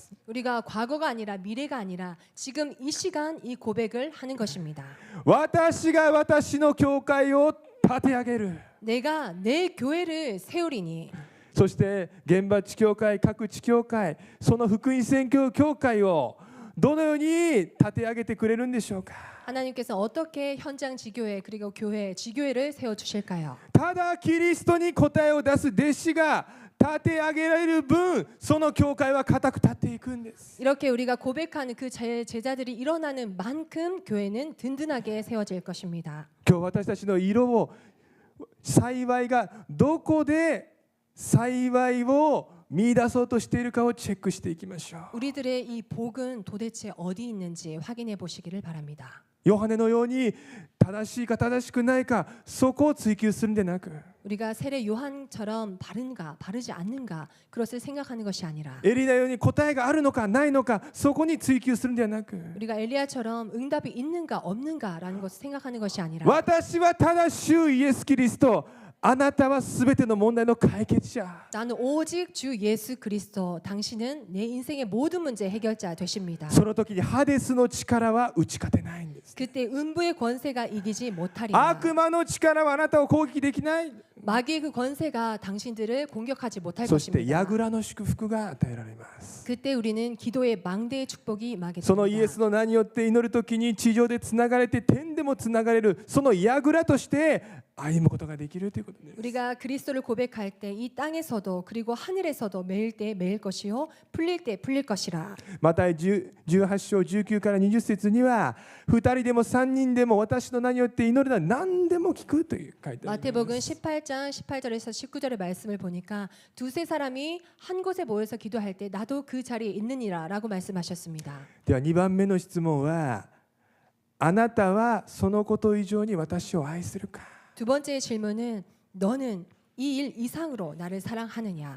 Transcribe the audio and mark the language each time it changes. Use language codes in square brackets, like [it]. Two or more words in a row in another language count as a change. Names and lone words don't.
[ko] 우리가 과거가 아니라 미래가 아니라 지금 이 시간 이 고백을 하는 것입니다. [ja] 私が私の教会を立て上げる。 [ko] 내가 내 교회를 세우리니. [ja] そして現場地教会、各地教会、その福音宣教教会をどのように立て上げてくれるんでしょうか。 [ko] 하나님께서 어떻게 현장 지교회 그리고 교회 지교회를 세워 주실까요? [ja] ただキリストに答えを出す弟子が立て上げられる分、その教会は固く立っていくんです。 [ko] 이렇게 우리가 고백하는 그 제자들이 일어나는 만큼 교회는 든든하게 세워질 것입니다. [ja] 今日私たちの色を、幸いがどこで幸いを見出そうとしているかをチェックしていきましょう。 [ko] 우리들의 이 복은 도대체 어디 있는지 확인해 보시기를 바랍니다. [ja] ヨハネのように正しいか正しくないか、そこを追求するんでなく、 [ko] 우리가 세례 요한처럼 바른가 바르지 않는가 그것을 생각하는 것이 아니라 [ja] エリナのように答えがあるのかないのか、そこに追求するんではなく、 [ko] 우리가 엘리야처럼 응답이 있는가 없는가라는 것을 생각하는 것이 아니라 [ja] 私はただ主イエスキリスト、あなたはすべての問題の解決者。 [ko] 나는 오직 주 예수 그리스도 당신은 내 인생의 모든 문제 해결자 되십니다. [ja] その時にハデスの力は打ち勝てないんです。 [ko] 그때 음부의 권세가 이기지 못하리라. [ja] 悪魔の力はあなたを攻撃できない。 [ko] 마귀의 그 권세가 당신들을 공격하지 못할 [ja] そして [ko] 것입니다. [ja] 櫓の祝福が与えられます。 [ko] 그때 우리는 기도의 망대의 축복이 임하게 [ja] そのイエス [ko] 됩니다. [ja] の名によって祈るときに地上でつながれて天でもつながれる、その櫓として歩むことができるということです。 [ko] 우리가 그리스도를 고백할 때 이 땅에서도 그리고 하늘에서도 매일 때 매일 것이요 풀릴 때 풀릴 것이라. [ja] マタイ18章19から20節には、2人でも3人でも私の名によって祈るなら何でも聞くと書いてあります。 [ko] 마태복음 18장 18절에서 19절의 말씀을 보니까 두세 사람이 한 곳에 모여서 기도할 때 나도 그 자리에 있느니라라고 말씀하셨습니다. [ja] では2番目の質問は、あなたはそのこと以上に私を愛するか。 [ko] 두 번째 질문은 너는 이 일 이상으로 나를 사랑하느냐?